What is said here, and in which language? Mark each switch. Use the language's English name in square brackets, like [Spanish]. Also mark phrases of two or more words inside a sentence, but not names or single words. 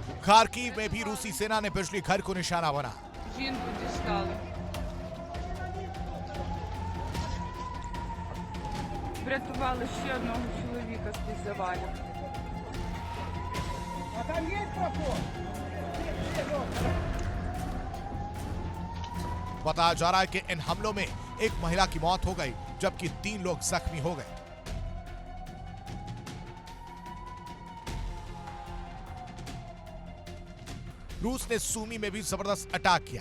[Hindi] खार्किव में भी रूसी सेना ने बिजली घर को निशाना बनाया। [Ukrainian] Жінку дістали. Врятували ще одного чоловіка з-під завалів. [Hindi] बताया जा रहा है कि इन हमलों में एक महिला की मौत हो गई जबकि 3 लोग जख्मी हो गए। रूस ने सूमी में भी जबरदस्त अटैक किया।